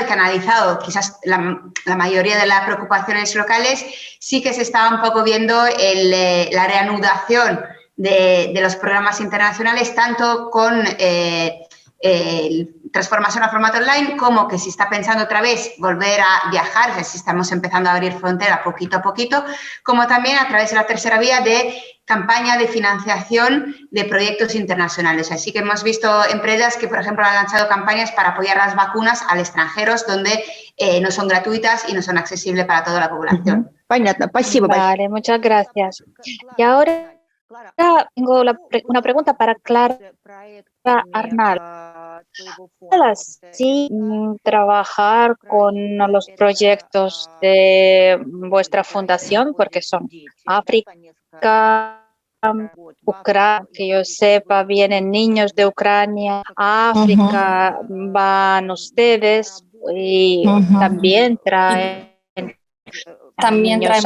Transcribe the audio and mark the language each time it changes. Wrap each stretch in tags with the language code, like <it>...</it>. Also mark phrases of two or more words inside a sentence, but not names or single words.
<es>que ha analizado quizás la mayoría de las preocupaciones locales, sí que se estaba un poco viendo la reanudación de los programas internacionales, tanto con transformación a formato online, como que se está pensando otra vez volver a viajar, que si estamos empezando a abrir frontera poquito a poquito, como también a través de la tercera vía de campaña de financiación de proyectos internacionales. Así que hemos visto empresas que, por ejemplo, han lanzado campañas para apoyar las vacunas a extranjeros donde no son gratuitas y no son accesibles para toda la población.</es> <ru>Понятно, спасибо большое.</ru> <es>Vale, muchas gracias. Y ahora tengo una pregunta para Clara Arnal. Sí, trabajar con los proyectos de vuestra fundación, porque son África, Ucrania, que yo sepa, vienen niños de Ucrania, a África van ustedes y también traen niños.</es>